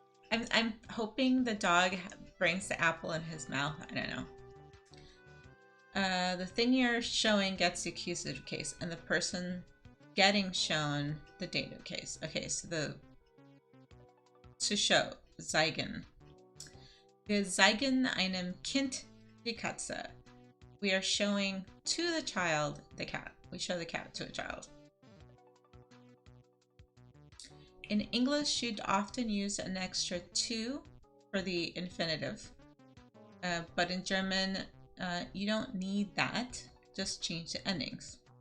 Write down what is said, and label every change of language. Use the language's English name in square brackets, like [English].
[English] I'm hoping the dog brings the apple in his mouth. I don't know. The thing you're showing gets the accusative case, and the person getting shown the dative case. Okay, so to show, [German] zeigen. Wir zeigen einem Kind die Katze. [English] we are showing to the child the cat. We show the cat to a child. In English, you'd often use an extra to for the infinitive. But in German, you don't need that. Just change the endings.